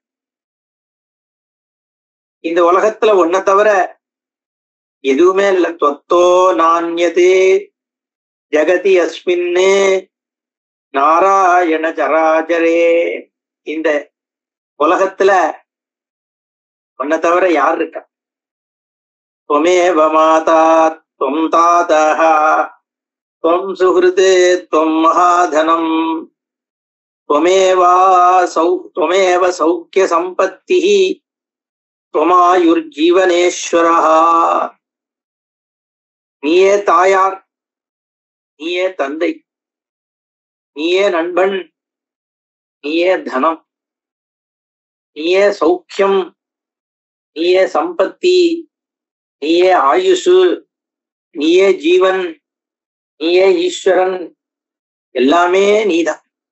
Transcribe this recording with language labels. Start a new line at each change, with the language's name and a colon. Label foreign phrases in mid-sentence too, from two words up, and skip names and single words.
Tamil: இந்த உலகத்துல ஒன்ன தவிர எதுவுமே இல்ல.
Sanskrit: त्वत्तो नान्यते जगति अस्मिन्नु नारायण चराचरे.
Tamil: இந்த உலகத்துல உன்னை தவிர யார் இருக்கா?
Sanskrit: त्वमेव माता त्वं तातः त्वं सुहृदे त्वं महाधनम् त्वमेव सौख्य संपत्तिः त्वमायुर्जीवनेश्वरः.
Tamil: நீயே தாயார், நீயே தந்தை, நீயே நண்பன், நீயே தனம், நீயே சௌக்கியம், நீயே சம்பத்தி, நீயே ஆயுசு, நீயே ஜீவன், நீயே ஈஸ்வரன், எல்லாமே நீதான்.